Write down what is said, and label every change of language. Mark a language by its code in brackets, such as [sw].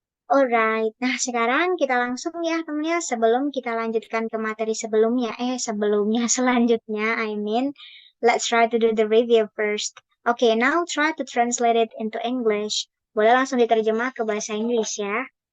[id] Alright, nah sekarang kita langsung ya temennya sebelum kita lanjutkan ke materi sebelumnya. Sebelumnya selanjutnya, [en] let's try to do the review first. Okay, now try to translate it into English. [id] Boleh langsung diterjemah ke bahasa Inggris ya.